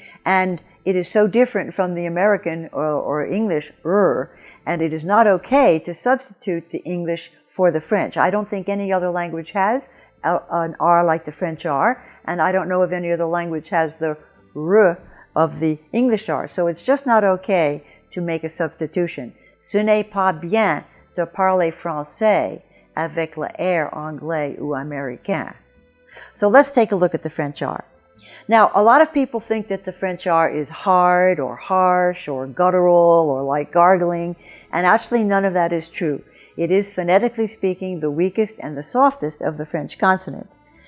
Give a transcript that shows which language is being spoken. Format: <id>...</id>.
<en>And it is so different from the American or English R, and it is not okay to substitute the English for the French. I don't think any other language has an R like the French R, and I don't know if any other language has the R of the English R. So it's just not okay to make a substitution.</en> <fr>Ce n'est pas bien de parler français avec l'air anglais ou américain.</fr> <en>So let's take a look at the French R. Now, a lot of people think that the French R is hard or harsh or guttural or like gargling, and actually none of that is true. It is, phonetically speaking, the weakest and the softest of the French consonants.</en>